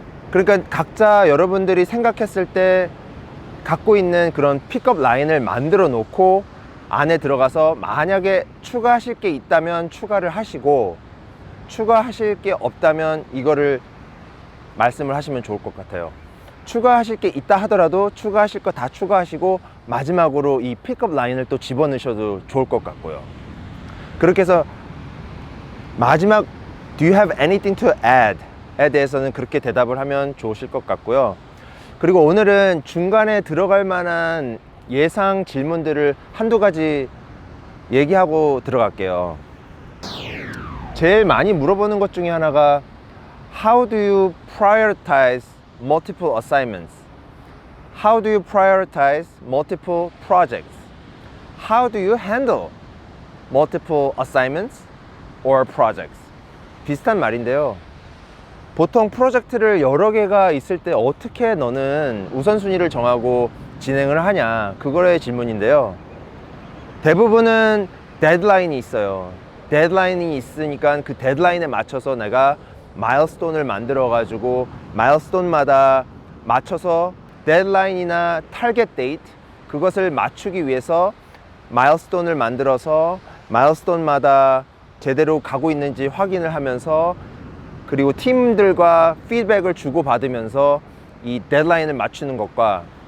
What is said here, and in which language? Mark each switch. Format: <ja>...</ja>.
<ko>그러니까 각자 여러분들이 생각했을 때 갖고 있는 그런 픽업 라인을 만들어 놓고 안에 들어가서 만약에 추가하실 게 있다면 추가를 하시고, 추가하실 게 없다면 이거를 말씀을 하시면 좋을 것 같아요. 추가하실 게 있다 하더라도 추가하실 거 다 추가하시고 마지막으로 이 픽업 라인을 또 집어넣으셔도 좋을 것 같고요. 그렇게 해서 마지막</ko> <en>Do you have anything to add?</en> <ko>에 대해서는 그렇게 대답을 하면 좋으실 것 같고요. 그리고 오늘은 중간에 들어갈 만한 예상 질문들을 한두 가지 얘기하고 들어갈게요. 제일 많이 물어보는 것 중에 하나가</ko> <en>How do you prioritize multiple assignments? How do you prioritize multiple projects? How do you handle multiple assignments or projects?</en> <ko>비슷한 말인데요. 보통 프로젝트를 여러 개가 있을 때 어떻게 너는 우선순위를 정하고 진행을 하냐, 그거의 질문인데요. 대부분은 데드라인이 있어요. 데드라인이 있으니까 그 데드라인에 맞춰서 내가 마일스톤을 만들어 가지고 마일스톤마다 맞춰서 데드라인이나 타겟 데이트, 그것을 맞추기 위해서 마일스톤을 만들어서 마일스톤마다 제대로 가고 있는지 확인을 하면서, 그리고 팀들과 피드백을 주고받으면서 이 데드라인을 맞추는 것과,</ko>